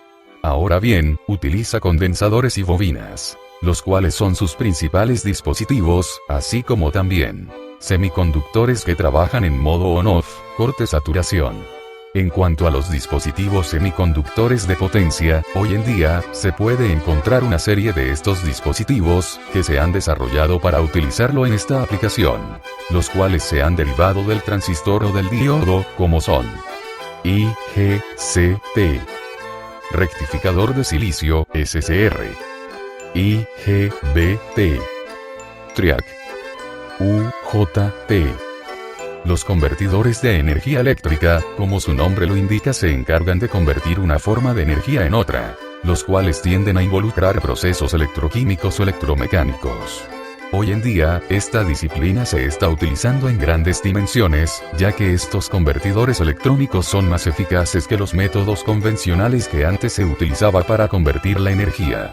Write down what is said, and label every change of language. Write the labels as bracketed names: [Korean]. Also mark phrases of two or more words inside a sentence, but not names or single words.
[Spanish] Ahora bien, utiliza condensadores y bobinas, los cuales son sus principales dispositivos, así como también semiconductores que trabajan en modo on-off, corte-saturación. En cuanto a los dispositivos semiconductores de potencia, hoy en día, se puede encontrar una serie de estos dispositivos, que se han desarrollado para utilizarlo en esta aplicación, los cuales se han derivado del transistor o del diodo, como son IGCT, rectificador de silicio, SCR, IGBT, TRIAC, UJT. Los convertidores de energía eléctrica, como su nombre lo indica, se encargan de convertir una forma de energía en otra, los cuales tienden a involucrar procesos electroquímicos o electromecánicos. Hoy en día, esta disciplina se está utilizando en grandes dimensiones, ya que estos convertidores electrónicos son más eficaces que los métodos convencionales que antes se utilizaba para convertir la energía.